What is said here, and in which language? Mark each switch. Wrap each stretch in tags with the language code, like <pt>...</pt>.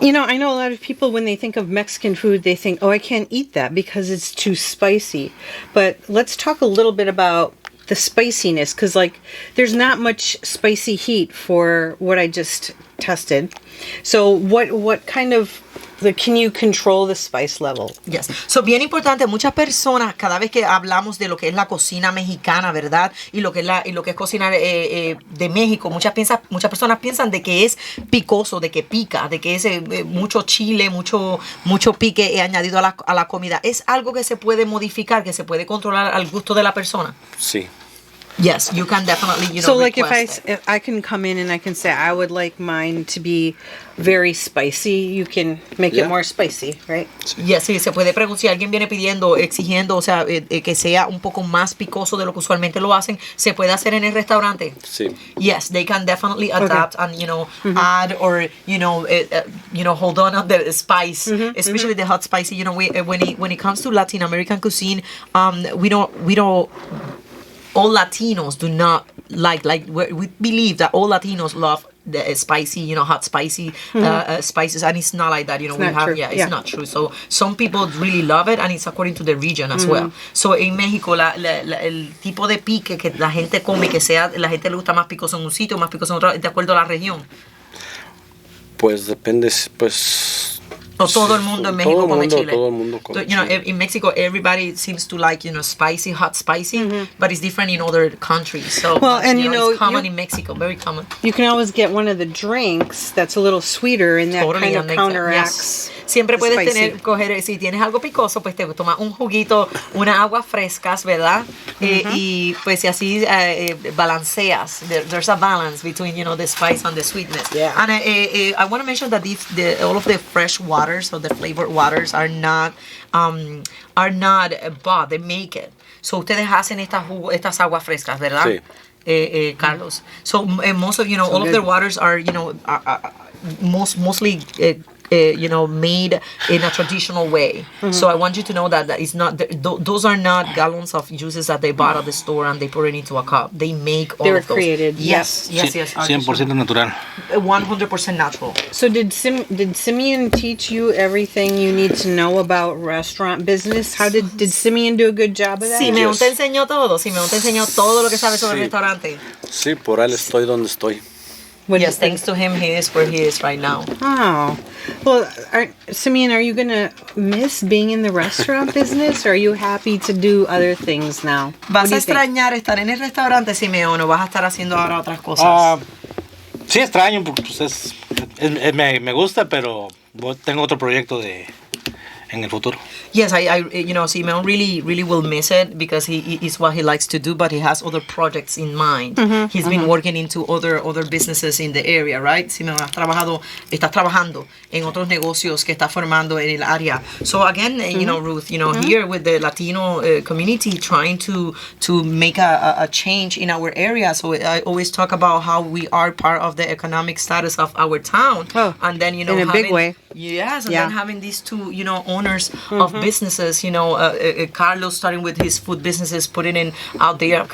<en>And, I know a lot of people, when they think of Mexican food, they think, oh, I can't eat that because it's too spicy. But let's talk a little bit about the spiciness, because there's not much spicy heat for what I just tested. So what kind of can you control the spice level? Yes.</en> <es>So bien importante, muchas personas cada vez que hablamos de lo que es la cocina mexicana, ¿verdad? Y lo que es cocina de México, muchas personas piensan de que es picoso, de que pica, de que es mucho chile, mucho pique añadido a la comida. Es algo que se puede modificar, que se puede controlar al gusto de la persona. Sí.</es> <en>Yes, you can definitely, so like request if I can come in and I can say I would like mine to be very spicy, you can make it more spicy, right?</en> <es>Yes, sí, se puede preguntar si alguien viene exigiendo, o sea, que sea un poco más picoso de lo que usualmente lo hacen, se puede hacer en el restaurante. Sí.</es> <en>Yes, they can definitely adapt and add or hold on the spice, especially the hot spicy. When it comes to Latin American cuisine, we don't. All Latinos do not like we believe that all Latinos love the spicy, hot spicy spices, and it's not like that. It's not true. So some people really love it, and it's according to the region as well.</en> <es>So en México el tipo de pique que la gente come, la gente le gusta más picoso en un sitio, más picoso en otro, de acuerdo a la región. Pues depende, pues. O todo el mundo en México come chile. Todo el mundo come chile.</es> <en>In Mexico, everybody seems to like, spicy, hot spicy, but it's different in other countries. So, it's common in Mexico, very common. You can always get one of the drinks that's a little sweeter, and that kind of counteracts.</en> <es>Yes. Siempre puedes</es> <en>spicy.</en> <es>coger, si tienes algo picoso, pues te tomas un juguito, unas aguas frescas, ¿verdad? Y pues así balanceas.</es> <en>There's a balance between, the spice and the sweetness. Yeah. And I want to mention that all of the fresh waters, or the flavored waters, are not bought. They make it.</en> <es>So ustedes hacen estas aguas frescas, ¿verdad? Sí. Carlos.</es> <en>So most of all of their waters are mostly made in a traditional way. So I want you to know that it's not those are not gallons of juices that they bought at the store and they pour it into a cup. They make all They were of those. created. Yes. 100% natural. 100% natural. So did Simeon teach you everything you need to know about restaurant business? How did Simeon do a good job of that?</en> <es>Simeon te enseñó todo. Simeon te enseñó todo lo que sabes sobre el restaurante. Sí, por él estoy donde estoy.</es> <en>Yes, thanks to him, he is where he is right now. Oh, well, Simeon, are you gonna miss being in the restaurant business, or are you happy to do other things now?</en> <es>¿Vas a extrañar estar en el restaurante, Simeon, o vas a estar haciendo ahora otras cosas? Sí extraño, porque pues me gusta, pero tengo otro proyecto en el futuro.</es> <en>Yes, I Simeon really will miss it because it's what he likes to do, but he has other projects in mind. He's been working into other businesses in the area, right?</en> <es>Simeon, estás trabajando en otros negocios que está formando en el área.</es> <en>So again, Ruth, here with the Latino community trying to make a change in our area. So I always talk about how we are part of the economic status of our town, and then in a big way. Yes, and then having these two, owners of businesses, Carlos starting with his food businesses, putting in out there.</en>